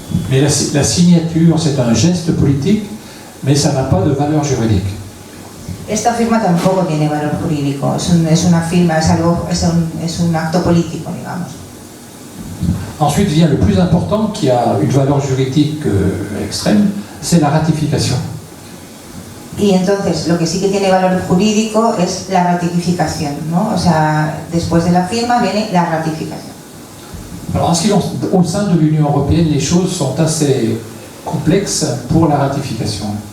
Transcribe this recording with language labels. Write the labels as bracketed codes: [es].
[fr] Mais la signature, c'est un geste politique, mais ça n'a pas de valeur juridique. [es] Esta firma tampoco tiene valor jurídico, es una firma, es un acto político, digamos. [fr] Ensuite vient le plus important, qui a une valeur juridique extrême, c'est la ratification. [es] Y entonces, lo que sí que tiene valor jurídico es la ratificación, ¿no? O sea, después de la firma viene la ratificación. [fr] Alors, au sein de l'Union européenne, les choses sont assez complexes pour la ratification.